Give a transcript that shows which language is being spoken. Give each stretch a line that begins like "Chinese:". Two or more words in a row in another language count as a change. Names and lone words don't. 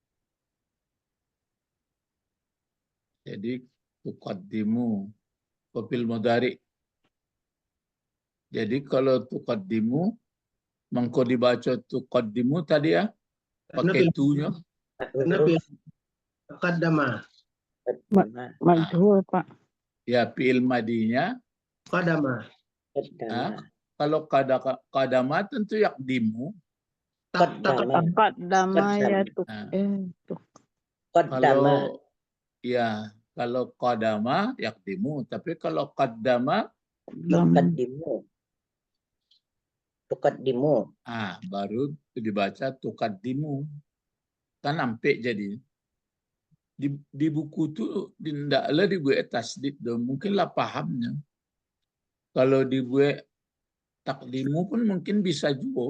Indonesian: Jadi tuqaddimu kopi ilmu dari. Jadi kalau tuqaddimu mengko dibaca tuqaddimu tadi ya pakai tunya. Nabi Qaddama. Qadama. Majhul, Pak. Ya fi'il madinya. Qadama. Qadama. Kalau kadama tentu yakdimu. Qaddama. Taqaddama ya Qaddama. Kalau kadama yakdimu, tapi kalau qaddama Tuqaddimu. Tuqaddimu. baru dibaca tuqaddimu. Kan sampai jadi di buku itu tidaklah dibuat tasdid dong, mungkinlah pahamnya. Kalau dibuat takdimu pun mungkin bisa juga.